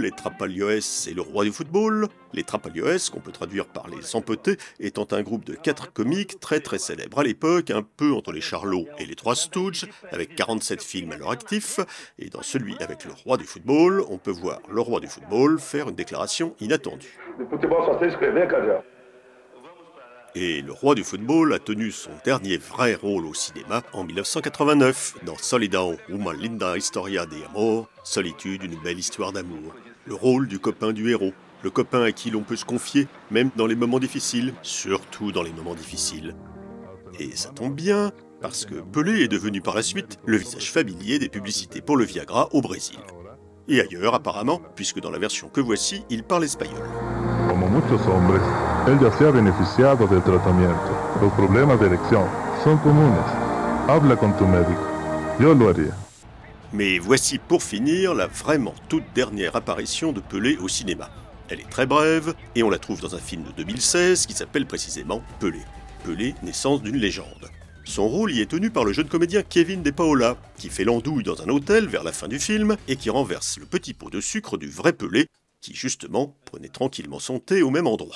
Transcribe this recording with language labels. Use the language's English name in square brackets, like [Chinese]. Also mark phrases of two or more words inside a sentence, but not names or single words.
[French] Les Trapalhões, c'est le roi du football. Les Trapalhões, qu'on peut traduire par les Amputés, étant un groupe de 4 comiques très célèbres à l'époque, un peu entre les Charlots et les Trois Stooges, avec 47 films à leur actif. Et dans celui avec le roi du football, on peut voir le roi du football faire une déclaration inattendue. Et le roi du football a tenu son dernier vrai rôle au cinéma en 1989 dans Solidão, uma linda historia de amor, Solitude, une belle histoire d'amour. Le rôle du copain du héros, le copain à qui l'on peut se confier, même dans les moments difficiles, surtout dans les moments difficiles. Et ça tombe bien, parce que Pelé est devenu par la suite le visage familier des publicités pour le Viagra au Brésil. Et ailleurs apparemment, puisque dans la version que voici, il parle espagnol. [Spanish] Como muchos hombres, él ya se ha beneficiado del tratamiento. Los problemas de erección son comunes. Habla con tu médico. Yo lo haría. [French] Mais voici pour finir la vraiment toute dernière apparition de Pelé au cinéma. Elle est très brève et on la trouve dans un film de 2016 qui s'appelle précisément Pelé. Pelé, naissance d'une légende. Son rôle y est tenu par le jeune comédien Kevin De Paola, qui fait l'andouille dans un hôtel vers la fin du film et qui renverse le petit pot de sucre du vrai Pelé, qui justement prenait tranquillement son thé au même endroit.